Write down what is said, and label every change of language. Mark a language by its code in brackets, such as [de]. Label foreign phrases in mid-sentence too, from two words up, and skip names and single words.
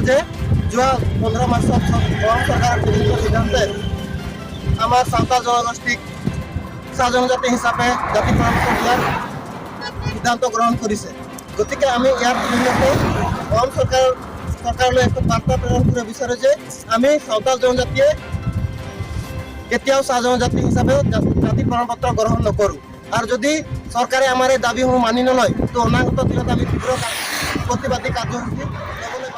[as] জে জো 15 মাহ চৰকাৰ সিদ্ধান্ত আমাৰ সাঁওতাল জনগোষ্ঠীক জনজাতি হিচাপে জাতি প্ৰমাণ সিদ্ধান্ত গ্ৰহণ কৰিছে গতিকে আমি যাৰ বিভিন্নতে অহম চৰকাৰলৈ এক বাৰ্তা প্ৰেৰণ কৰে বিচাৰে যে আমি সাঁওতাল জনজাতিয়ে কেতিয়াও জনজাতি হিচাপে জাতি প্ৰমাণপত্ৰ গ্ৰহণ নকৰোঁ আৰু যদি চৰকাৰে আমাৰ দাবী মানি নলয় তো অনাগত দিনত আমি তীব্ৰ প্ৰতিবাদী কাৰ্যসূচী